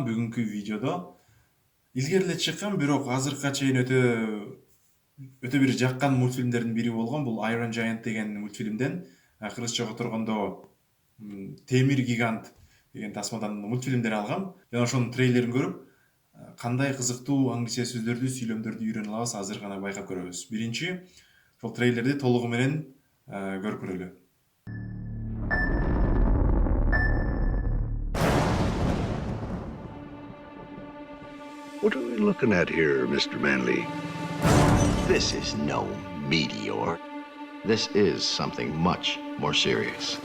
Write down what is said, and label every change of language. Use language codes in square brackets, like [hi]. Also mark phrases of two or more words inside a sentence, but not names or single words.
[ky] Бүгүнкү видеодо илгери эле чыккан, бирок азыркыга чейин өтө бир жаккан мультфильмдердин бири болгон бул Iron Giant деген мультфильмден, кыргызчага тургондо Темир гигант деген тасмадан мультфильмден алгам. Жана ошонун трейлерин көрүп, кандай кызыктуу англисче сөздөрдү, сүйлөмдөрдү үйрөнө алабыз азыр гана байкап көрөбүз. Биринчи, ошол трейлерди толугу менен көрүп көрөлү. [en] What are we looking at here, Mr. Manley? This is no meteor. This is something much more serious.